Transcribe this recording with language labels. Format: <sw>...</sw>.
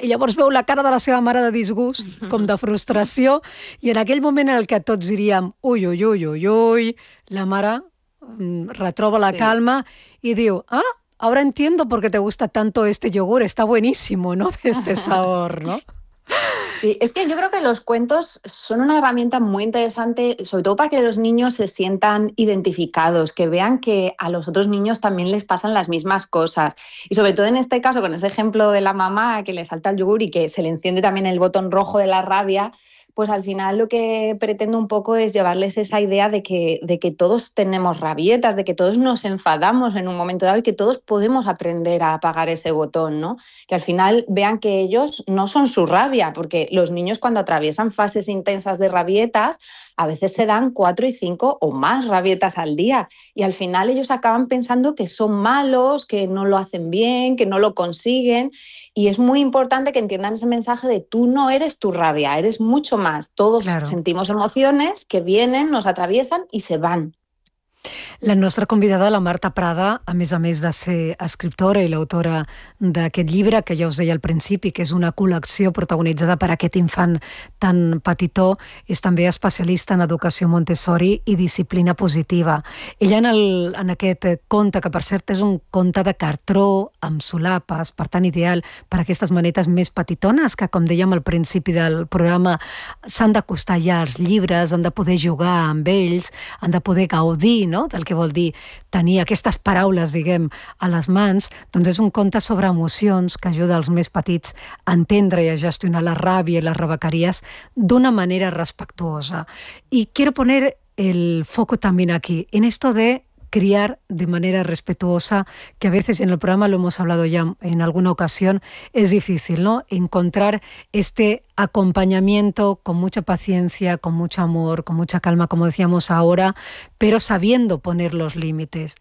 <ca>I llavors veu la cara de la seva mare de disgust, com de frustració, i en aquell moment en el que tots diríem ui, ui, ui, ui, ui, la mare retroba la Sí. calma i diu,</ca> <es>ah, ahora entiendo por qué te gusta tanto este yogur, está buenísimo, ¿no?, este sabor, ¿no? Sí, es que yo creo que los cuentos son una herramienta muy interesante, sobre todo para que los niños se sientan identificados, que vean que a los otros niños también les pasan las mismas cosas. Y sobre todo en este caso, con ese ejemplo de la mamá que le salta el yogur y que se le enciende también el botón rojo de la rabia, pues al final lo que pretendo un poco es llevarles esa idea de que todos tenemos rabietas, de que todos nos enfadamos en un momento dado y que todos podemos aprender a apagar ese botón, ¿no? Que al final vean que ellos no son su rabia, porque los niños cuando atraviesan fases intensas de rabietas, a veces se dan 4 y 5 o más rabietas al día y al final ellos acaban pensando que son malos, que no lo hacen bien, que no lo consiguen y es muy importante que entiendan ese mensaje de tú no eres tu rabia, eres mucho más, todos Claro. sentimos emociones que vienen, nos atraviesan y se van.</es> <ca>La nostra convidada, la Marta Prada, a més de ser escriptora i l'autora d'aquest llibre, que ja us deia al principi, que és una col·lecció protagonitzada per aquest infant tan petitó, és també especialista en educació Montessori i disciplina positiva. Ella en aquest conte, que per cert és un conte de cartró amb solapes, per tant ideal per a aquestes manetes més petitones, que com dèiem al principi del programa, s'han d'acostar ja als llibres, han de poder jugar amb ells, han de poder gaudir, no?, del que vol dir tenir aquestes paraules, diguem, a les mans, doncs és un conte sobre emocions que ajuda els més petits a entendre i a gestionar la ràbia i les rebequeries d'una manera respectuosa.</ca> <es>I quiero poner el foco también aquí, en esto de criar de manera respetuosa, que a veces en el programa lo hemos hablado ya en alguna ocasión, es difícil, ¿no? Encontrar este acompañamiento con mucha paciencia, con mucho amor, con mucha calma, como decíamos ahora, pero sabiendo poner los límites.</es>